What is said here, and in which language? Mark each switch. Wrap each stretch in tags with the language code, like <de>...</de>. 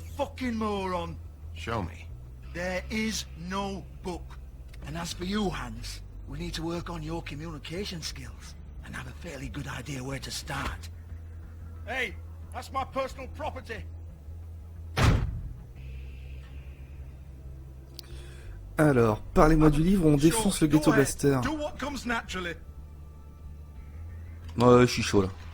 <en>a fucking moron. Show me. There is no book. And as for you, Hans, we need to work on your communication skills and have a fairly good idea where to start. Hey, that's my personal property.</en> <fr>Alors, parlez-moi du livre où on défonce le Ghetto Blaster.</fr> <en>Do what comes naturally.</en> <fr>Ouais, je suis chaud là.</fr>